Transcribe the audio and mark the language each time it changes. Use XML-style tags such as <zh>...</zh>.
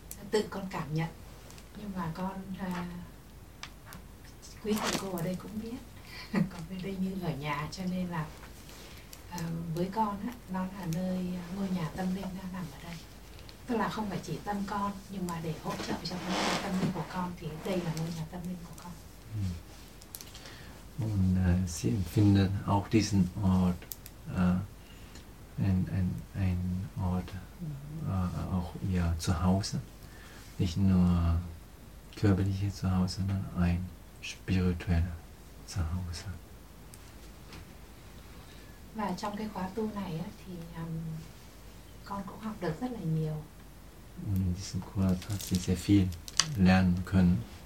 <vi>Tự con cảm nhận, nhưng mà con quý thầy cô ở đây cũng biết con về đây như ở nhà, cho nên là với con á, nó là nơi ngôi nhà tâm linh đang nằm ở đây, tức là không phải chỉ tâm con, nhưng mà để hỗ trợ cho ngôi nhà tâm linh của con thì đây là ngôi nhà tâm linh của con.</vi> <de>Und sie empfinden auch diesen Ort ein Ort auch ihr Zuhause. Nicht nur körperliche Zuhause, sondern ein spirituelles Zuhause.</de> <vi>Và trong cái khóa tu này thì con cũng học được rất là nhiều.</vi> <de>Und in diesem Kurs hat sie sehr viel lernen können.</de>